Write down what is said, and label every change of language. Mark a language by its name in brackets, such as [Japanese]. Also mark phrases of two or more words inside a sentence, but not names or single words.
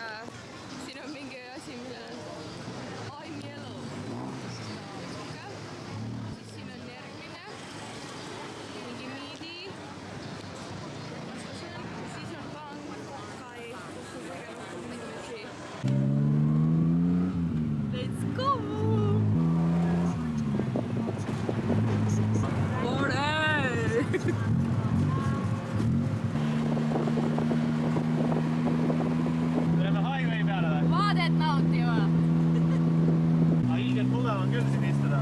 [Estonian] Siin on mingi asi, millel [English] I'm yellow. [Estonian] Siis siin on järgmine. Mingi miidi. Siis on Bangkokai, kus on kõige rohkem inimesi. [English] Let's go! [Estonian] Tuleme highway peale või? Vaadet nautima! Ilgelt mugav on küll siin istuda.